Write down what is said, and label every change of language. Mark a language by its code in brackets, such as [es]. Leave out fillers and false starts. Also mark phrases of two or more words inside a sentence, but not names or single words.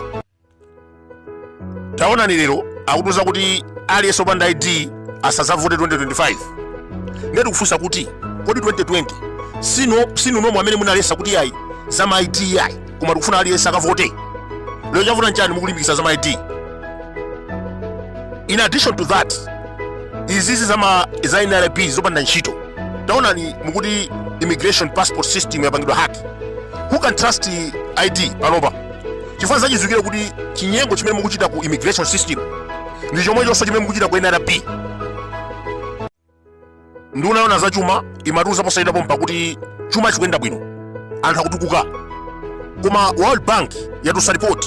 [ny] Taonani lero akutuza kuti aliyense opanda ID asazavote 2025. Ndetu kufunsa kuti kodi 2020 sinu nomwe amene munalesa kuti ayi za ma ID ayi koma tikufuna aliyense akavote? Lero chafuna chani mukulimbikitsa za ma ID? [en] In addition to that, [ny] izizi za NRP zopanda ntchito, taonani mukuti [en] immigration passport system [ny] yapangidwa haki. [en] Who can trust ID panopa? [ny] Chifukwa zachizukira kuti chinyengo chimene mukuchita ku [en] immigration system [ny] ndi chomwechonso chimene mukuchita ku NRP. Ndiunaona za chuma imatuza posayitapo mpakuti chuma chikuyenda bwino, anthu akutukuka, koma World Bank yatusa report.